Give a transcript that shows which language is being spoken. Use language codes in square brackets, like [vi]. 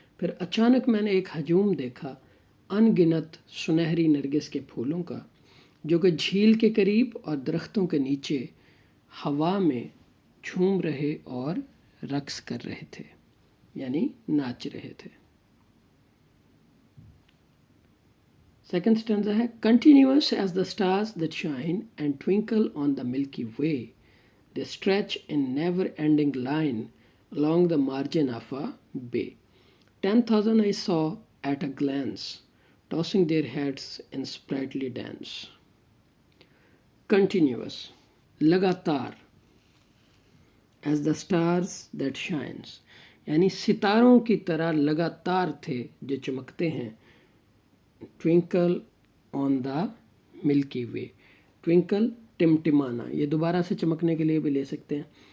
[hi] फिर अचानक मैंने एक हजूम देखा अनगिनत सुनहरी नरगिस के फूलों का, जो कि झील के करीब और दरख्तों के नीचे हवा में झूम रहे और रक्स कर रहे थे, यानी नाच रहे थे. [en] Second stanza है. Continuous as the stars that shine and twinkle on the Milky Way, they stretch in never ending line along the margin of a bay. 10,000 I saw at a glance, tossing their heads in sprightly dance. [hi] Continuous, लगातार. [en] As the stars that shines, [hi] यानी सितारों की तरह लगातार थे जो चमकते हैं. [en] Twinkle on the Milky Way. [hi] Twinkle टिमटिमाना, ये दोबारा से चमकने के लिए भी ले सकते हैं.